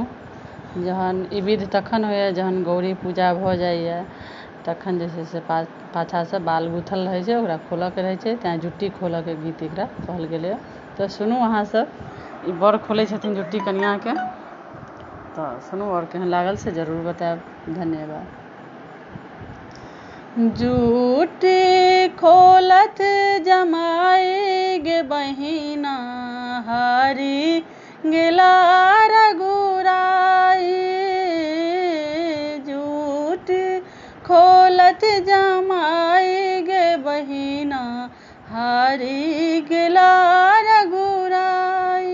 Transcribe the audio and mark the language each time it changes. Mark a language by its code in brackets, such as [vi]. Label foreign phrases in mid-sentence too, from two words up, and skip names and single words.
[mai] जहन ई विध तखन होइए जहन गौरी पूजा भऽ जाइए, तखन जे छै से पाछासँ बाल गुथल रहै छै, ओकरा खोलऽके रहै छै, तेँ जुट्टी खोलऽके गीत एकरा कहल गेलैए। तऽ सुनू अहाँ सब। ई बड़ खोलै छथिन जुट्टी कनिआँके, तऽ सुनू आओर केहन लागल से जरूर बतायब। धन्यवाद। जुट्टी खोलत जमाई गे बहिना, हारी गेला रघुराई। जुट्टी खोलत जमाई गे बहिना, हारी गेला रघुराई।